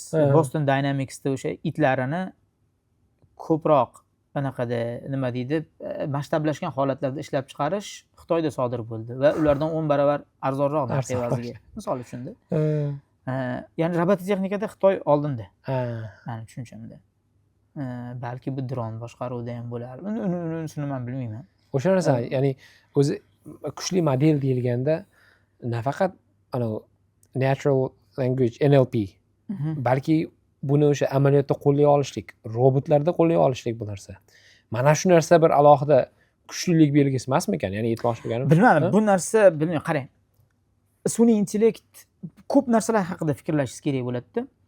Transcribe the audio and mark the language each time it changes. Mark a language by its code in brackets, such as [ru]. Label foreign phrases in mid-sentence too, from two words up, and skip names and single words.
[uz] Boston Dynamicsda o'sha itlarini ko'proq anaqada nima deydi, masshtablashgan holatlarda ishlab chiqarish Xitoyda sodir bo'ldi va ulardan 10 barobar arzonroq narx evaziga. Misol uchun-da. Ya'ni robototexnikada Xitoy oldinda. Meni tushunchamda. Balki bu dron boshqaruvda ham bo'lar. Unisini men bilmayman. O'sha narsa, ya'ni o'zi kuchli model deyilganda nafaqat [en] natural language NLP, [uz] balki buni o'sha amaliyotda qo'llay olishlik, robotlarda qo'llay olishlik bu narsa. Mana shu narsa bir alohida kuchlilik belgisi emasmikan? Ya'ni yetmoqchi bo'lganim. Bilmadim, bu narsa bilmayman, qarang. Sun'iy intellekt ko'p narsalar haqida fikrlashingiz kerak bo'ladi-da.